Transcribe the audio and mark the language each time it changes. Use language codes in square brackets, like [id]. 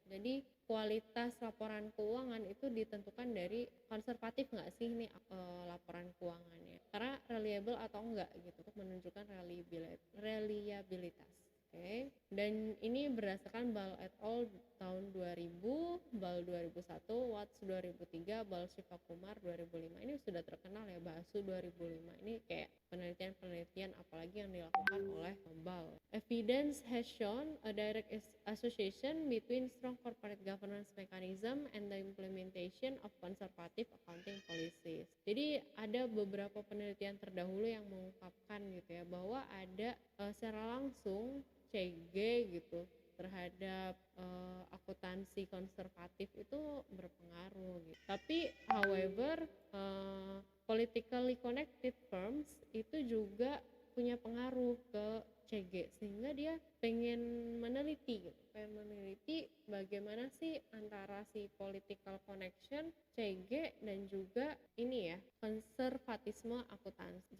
[id] Jadi kualitas laporan keuangan itu ditentukan dari konservatif nggak sih nih laporan keuangannya, karena reliable atau enggak gitu, untuk menunjukkan reliabilitas. Oke. Dan ini berdasarkan Bal et al. Tahun 2000, Bal 2001, Watts 2003, Bal Shivakumar 2005. Ini sudah terkenal ya, Basu 2005. Ini kayak penelitian apalagi yang dilakukan oleh Bal. [en] Evidence has shown a direct association between strong corporate governance mechanism and the implementation of conservative accounting policies. [id] Jadi ada beberapa penelitian terdahulu yang mengungkapkan gitu ya, bahwa ada secara langsung CG gitu terhadap akuntansi konservatif itu berpengaruh gitu. Tapi [en] however politically connected firms [id] itu juga punya pengaruh ke CG, sehingga dia pengen meneliti bagaimana sih antara si political connection, CG, dan juga ini ya, konservatisme akuntansi.